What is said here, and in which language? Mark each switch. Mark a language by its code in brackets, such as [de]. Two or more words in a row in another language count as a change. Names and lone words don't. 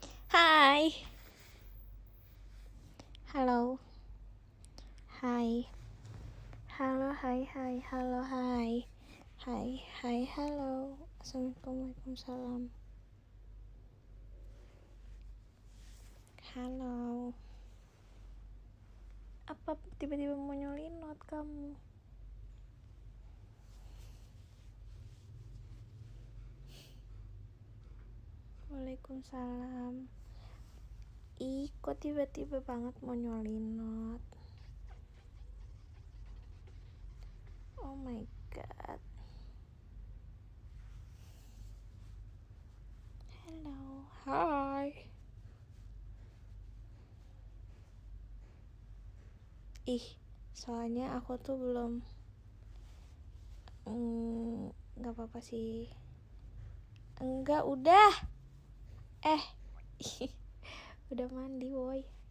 [id] Hai. Halo. Hai. Halo, hai, hai, halo, hai. Hai, hai, halo. [ar] السلام عليكم، وعليكم السلام. [id] Halo. Apa tiba-tiba mau nyolinot kamu? [ar] وعليكم السلام. [id] Ih, kok tiba-tiba banget mau nyolinot? [en] Oh my god. Hello. [id] Hai. Ih, soalnya aku tuh belum nggak apa-apa sih. Enggak, udah. Udah mandi, woi.